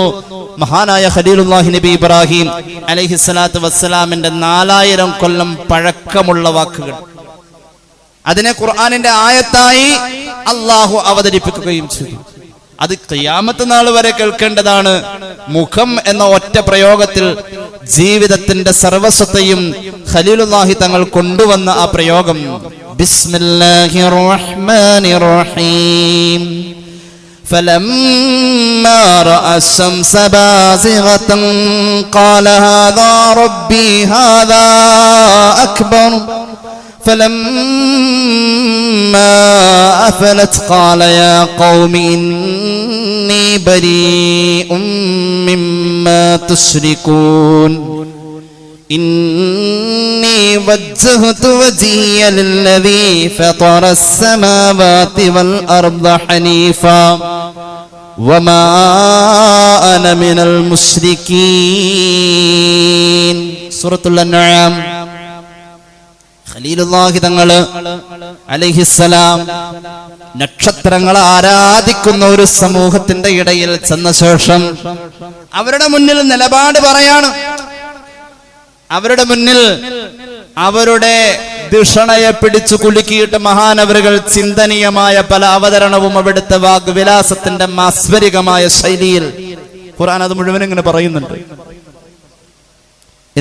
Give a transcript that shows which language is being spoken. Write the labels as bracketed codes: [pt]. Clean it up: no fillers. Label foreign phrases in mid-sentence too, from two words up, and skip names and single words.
[ml] മഹാനായ ഖലീലുല്ലാഹി നബി ഇബ്രാഹിം അലൈഹിസ്സലാത്തു വസ്സലാമിന്റെ 4000 കൊല്ലം പഴക്കമുള്ള വാക്കുകൾ, അതിനെ ഖുർആനിന്റെ ആയത്തായി അല്ലാഹു അവതരിപ്പിക്കുകയും ചെയ്തു. അത് ഖിയാമത്ത് നാൾ വരെ കേൾക്കേണ്ടതാണ്. മുഖം എന്ന ഒറ്റ പ്രയോഗത്തിൽ ജീവിതത്തിന്റെ സർവസ്വത്തെയും ഖലീലുല്ലാഹി തങ്ങൾ കൊണ്ടുവന്ന ആ പ്രയോഗം. [ar] بسم الله الرحمن الرحيم. فلما رأى الشمس بازغة قال هذا ربي هذا أكبر فلما أفلت قال يا قوم إني بريء مما تشركون إني وجهت وجهي للذي فطر السماوات والأرض حنيفا وما أنا من المشركين. سورة الأنعام. [ml] ഖലീലുല്ലാഹി തങ്ങൾ അലൈഹിസ്സലാം നക്ഷത്രങ്ങളെ ആരാധിക്കുന്ന ഒരു സമൂഹത്തിന്റെ ഇടയിൽ ചെന്ന ശേഷം അവരുടെ മുന്നിൽ നിലപാട് പറയാണ്. അവരുടെ മുന്നിൽ അവരുടെ ദിഷണയെ പിടിച്ചു കുലുക്കിയിട്ട് മഹാനവറുകൾ ചിന്തനീയമായ പല അവതരണവും അവിടുത്തെ വാഗ്വിലാസത്തിന്റെ മാസ്വരികമായ ശൈലിയിൽ ഖുർആൻ അത് മുഴുവൻ ഇങ്ങനെ പറയുന്നുണ്ട്.